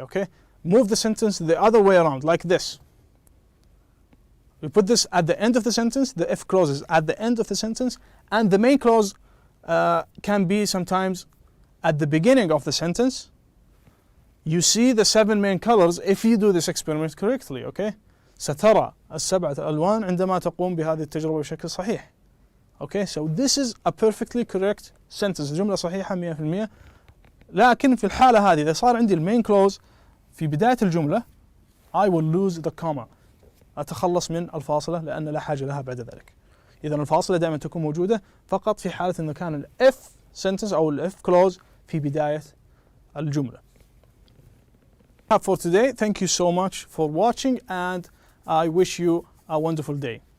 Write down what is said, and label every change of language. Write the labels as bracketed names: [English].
[English] Okay, move the sentence the other way around, like this. We put this at the end of the sentence. The if clause is at the end of the sentence, and the main clause can be sometimes at the beginning of the sentence. You see the 7 main colors if you do this experiment correctly. Okay, [Arabic] سترى السبعة ألوان عندما تقوم بهذه التجربة بشكل صحيح. [English] Okay, so this is a perfectly correct sentence. [Arabic] جملة صحيحة 100%. لكن في الحالة هذه إذا صار عندي المين كلوز في بداية الجملة [English] I will lose the comma. [Arabic] أتخلص من الفاصلة لأن لا حاجة لها بعد ذلك. إذا الفاصلة دائما تكون موجودة فقط في حالة أنه كان ال if sentence أو ال if clause في بداية الجملة. [English] For today, thank you so much for watching and I wish you a wonderful day.